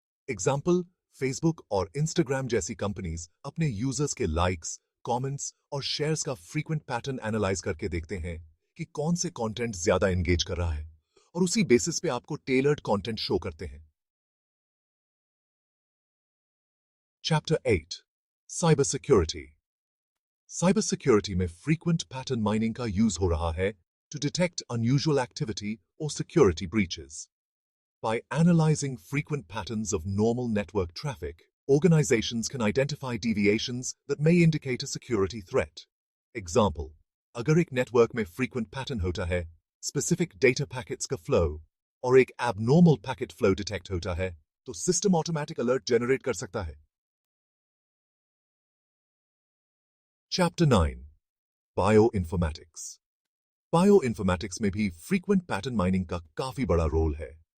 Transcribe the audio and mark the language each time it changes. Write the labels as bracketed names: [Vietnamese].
[Hindi] Example, Facebook और Instagram जैसी companies अपने यूजर्स के लाइक्स, कमेंट्स और शेयर्स का फ्रीक्वेंट पैटर्न एनालाइज करके देखते हैं कि कौन से कंटेंट ज्यादा एंगेज कर रहा है और उसी बेसिस पे आपको टेलर्ड कंटेंट शो करते हैं। Chapter 8, cyber security. Cyber security में फ्रीक्वेंट पैटर्न माइनिंग का यूज हो रहा है [English] to detect unusual activity [Hindi] और security breaches. [English] By analyzing frequent patterns of normal network traffic, organizations can identify deviations that may indicate a security threat. [Hindi] Example, अगर एक network में frequent pattern होता है, specific data packets का flow, और एक abnormal packet flow detect होता है, तो system automatic alert generate कर सकता है। Chapter 9, Bioinformatics। Bioinformatics में भी frequent pattern mining का काफी बड़ा रोल है।